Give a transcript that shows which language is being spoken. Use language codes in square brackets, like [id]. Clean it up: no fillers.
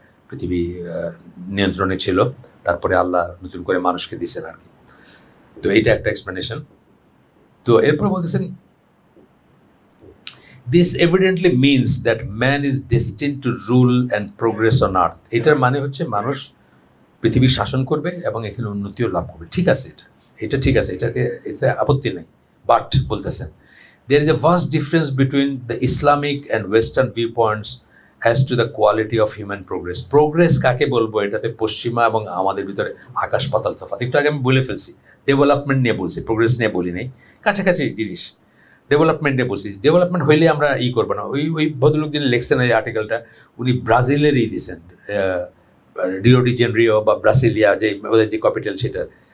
[bn] পৃথিবী নিয়ন্ত্রণে ছিল, তারপরে আল্লাহ নতুন করে মানুষকে দিচ্ছেন আর কি। তো এইটা একটা এক্সপ্লেনেশন। তো এরপর বলতেছেন [en] This evidently means that man is destined to rule and progress on earth. [bn] এটার মানে হচ্ছে মানুষ পৃথিবী শাসন করবে এবং এখানে উন্নতিও লাভ করবে। ঠিক আছে, এটা ঠিক আছে, এটাতে আপত্তি নেই। বাট বলতেছেন [en] there is a vast difference between the Islamic and Western viewpoints as to the quality of human progress. [bn] Progress কাকে বলবো, এটাতে পশ্চিমা এবং আমাদের ভিতরে আকাশ পাতাল তফাৎ। একটু আগে আমি বলে ফেলছি, ডেভেলপমেন্ট নিয়ে বলছি, প্রোগ্রেস নিয়ে বলি নাই, কাছাকাছি জিনিস। ডেভেলপমেন্ট নিয়ে বলছি, ডেভেলপমেন্ট হইলে আমরা করবো না। ওই ভদ্রলোক যিনি লিখছেন এই আর্টিকেলটা, উনি ব্রাজিলেরই দিয়েছেন, রিও ডি জেনেরিও বা ব্রাসিলিয়া যে ওদের যে ক্যাপিটাল সেটার।